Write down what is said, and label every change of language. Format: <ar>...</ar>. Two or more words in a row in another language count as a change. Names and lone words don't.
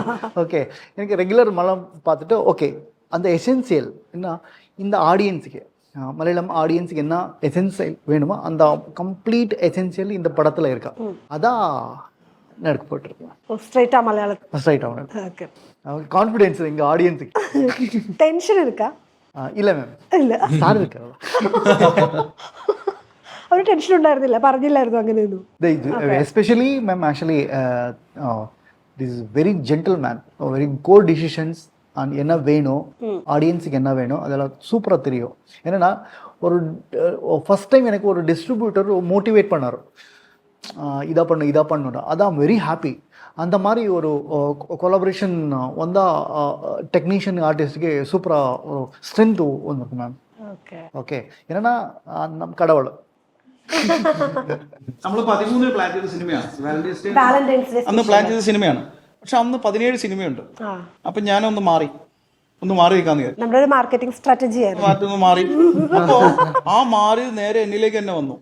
<ta>ஓகே, எனக்கு ரெகுலர் மலையாளம் பார்த்துட்டு ஓகே அந்த எசென்சியல் என்ன இந்த ஆடியன்ஸுக்கு மலையாளம் ஆடியன்ஸுக்கு என்ன எசென்சியல் வேணுமோ அந்த</ta> <en>complete essential</en> <ta>இந்த படத்தில் இருக்கா. அதான் நடக்க போட்டிருக்கேன். ஸ்ட்ரைட்டா மலையாளம் ஸ்ட்ரைட் ஆகணும். ஓகே, கான்ஃபிடென்ஸ் எங்க ஆடியன்ஸுக்கு. டென்ஷன் இருக்கா? இல்ல மேம், இல்ல</ta> <ml>സാർ ഇരിക്കാ. ഒരു ടെൻഷൻ ഉണ്ടായിരുന്നില്ല, പറഞ്ഞില്ലായിരുന്നു അങ്ങനെയൊന്നും.</ml> <en>especially ma'am actually this is very gentleman, very core decisions and</en> <ta>என்ன வேணும் ஆடியன்ஸுக்கு என்ன வேணும் அதெல்லாம் சூப்பராக தெரியும். என்னென்னா ஒரு</ta> <en>first time</en> <ta>எனக்கு ஒரு டிஸ்ட்ரிபியூட்டர் மோட்டிவேட் பண்ணார், இதாக பண்ணணும். அதான்</ta> <en>very happy.</en> <ta>அந்த மாதிரி ஒரு கொலாபரேஷன் வந்தால்</ta> <en>technician artist</en> <ta>சூப்பராக ஒரு ஸ்ட்ரென்த் வந்துருக்கும் மேம். ஓகே ஓகே, என்னென்னா நம்ம கடவுள்</ta> <ml>നമ്മൾ 13 പ്ലാൻ ചെയ്ത സിനിമയാണ് വാലന്റൈൻസ് ഡേ അന്ന് പ്ലാൻ ചെയ്ത സിനിമയാണ്. പക്ഷെ അന്ന് 17 സിനിമയുണ്ട്. അപ്പൊ ഞാനൊന്ന് മാറി നിൽക്കാന്ന് വിചാരിച്ചു. നമ്മുടെ ഒരു</ml> <en>marketing strategy</en> <ml>ആയിരുന്നു. മാറ്റൊന്ന് മാറി. അപ്പോ ആ മാറി നേരെ എന്നിലേക്ക് തന്നെ വന്നു.</ml>